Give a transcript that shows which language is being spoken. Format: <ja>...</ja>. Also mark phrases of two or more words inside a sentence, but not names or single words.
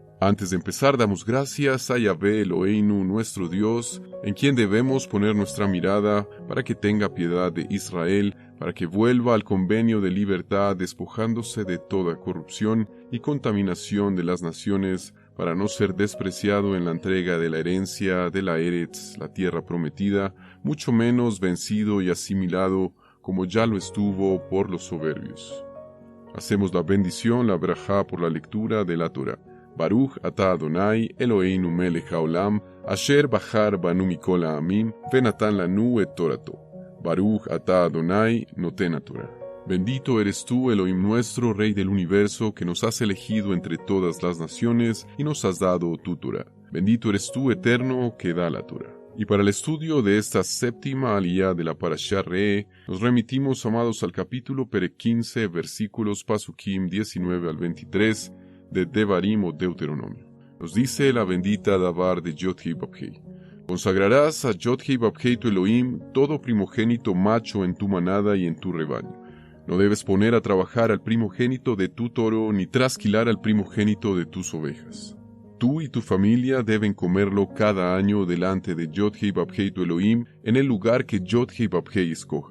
<es>Antes de empezar, damos gracias a Yahvé Eloheinu, nuestro Dios, en quien debemos poner nuestra mirada para que tenga piedad de Israel, para que vuelva al convenio de libertad despojándose de toda corrupción y contaminación de las naciones, para no ser despreciado en la entrega de la herencia de la Eretz, la tierra prometida, mucho menos vencido y asimilado como ya lo estuvo por los soberbios. Hacemos la bendición, la brajá por la lectura de la Torah.</es> <he>ברוך אתה אדני, אלהינו מלך העולם, אשר בחר בנו מכל העמים, ונתן לנו את תורתו. ברוך אתה אדני נותן התורה.</he> <es>Bendito eres tú, Elohim nuestro, Rey del universo, que nos has elegido entre todas las naciones y nos has dado tu Torah. Bendito eres tú, eterno, que da la Torah. Y para el estudio de esta séptima aliyá de la Parashá Re'eh, nos remitimos, amados, al capítulo Perek 15, versículos Pasukim 19 al 23, de Devarim o Deuteronomio. Nos dice la bendita davar de Yod-Hei Vav-Hei. Consagrarás a Yod-Hei Vav-Hei tu Elohim todo primogénito macho en tu manada y en tu rebaño. No debes poner a trabajar al primogénito de tu toro, ni trasquilar al primogénito de tus ovejas. Tú y tu familia deben comerlo cada año delante de Yod-Hei Vav-Hei tu Elohim, en el lugar que Yod-Hei Vav-Hei escoja.</es>